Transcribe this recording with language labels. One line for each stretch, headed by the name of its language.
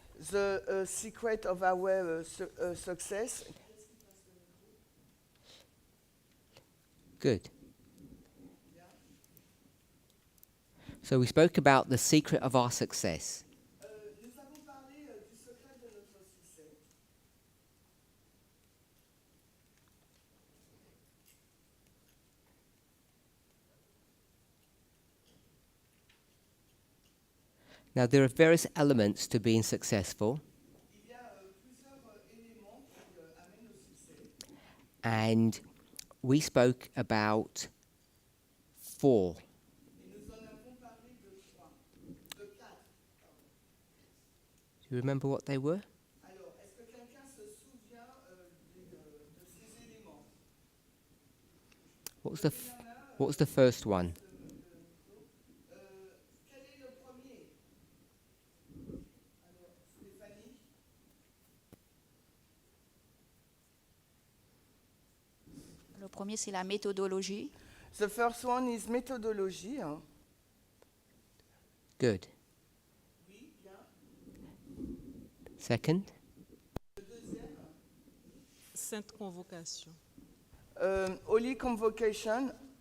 English: The secret of our success. Good. So we spoke about the secret of our success.
French: Nous avons parlé du secret de notre succès.
English: Now, there are various elements to being successful.
French: Il y a plusieurs éléments qui amènent au succès.
English: And we spoke about 4.
French: Et nous en avons parlé de 3, de 4.
English: Do you remember what they were?
French: Alors, est-ce que quelqu'un se souvient de ces éléments?
English: What was the first one?
French: Quel est le premier? Alors, Stéphanie? Le premier, c'est la méthodologie.
English: The first one is methodology. Good.
French: Oui, bien.
English: Second?
French: Le deuxième? Sainte Convocation.
English: Holy Convocation.